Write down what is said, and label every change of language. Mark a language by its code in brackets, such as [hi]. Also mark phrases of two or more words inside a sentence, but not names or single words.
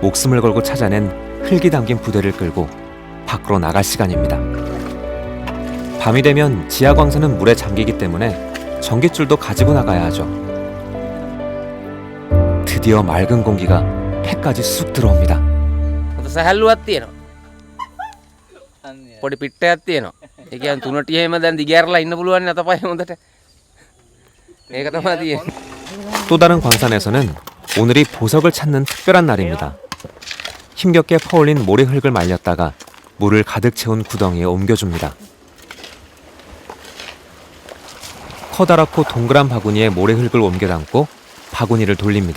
[ko] 목숨을 걸고 찾아낸 흙이 담긴 부대를 끌고 밖으로 나갈 시간입니다. 밤이 되면 지하광선은 물에 잠기기 때문에 전깃줄도 가지고 나가야 하죠. 드디어 맑은 공기가 폐까지 쑥 들어옵니다. [si] සැහැල්ලුවක් තියෙනවා. පොඩි පිට්ටයක් තියෙනවා. ඒ කියන්නේ තුනටිය එහෙම දැන් දිගෑරලා ඉන්න පුළුවන් නේ අතපය හොඳට. ඒක තමයි තියෙන්නේ. [ko] 또 다른 광산에서는 오늘이 보석을 찾는 특별한 날입니다. 힘겹게 퍼올린 모래 흙을 말렸다가 물을 가득 채운 구덩이에 옮겨줍니다. 커다랗고 동그란 바구니에 모래 흙을 옮겨 담고 바구니를 돌립니다.